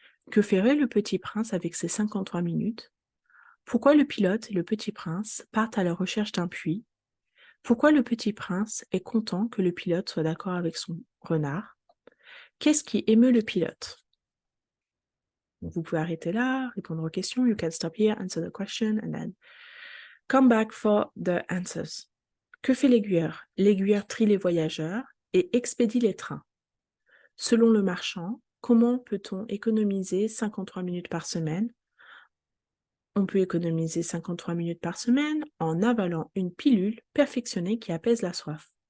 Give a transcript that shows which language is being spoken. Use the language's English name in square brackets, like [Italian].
[French] Que ferait le petit prince avec ces 53 minutes? Pourquoi le pilote et le petit prince partent à la recherche d'un puits? Pourquoi le petit prince est content que le pilote soit d'accord avec son renard? Qu'est-ce qui émeut le pilote? Vous pouvez arrêter là, répondre aux questions. [English] You can stop here, answer the question, and then come back for the answers. [French] Que fait l'aiguilleur? L'aiguilleur trie les voyageurs et expédie les trains. Selon le marchand, comment peut-on économiser 53 minutes par semaine? On peut économiser 53 minutes par semaine en avalant une pilule perfectionnée qui apaise la soif.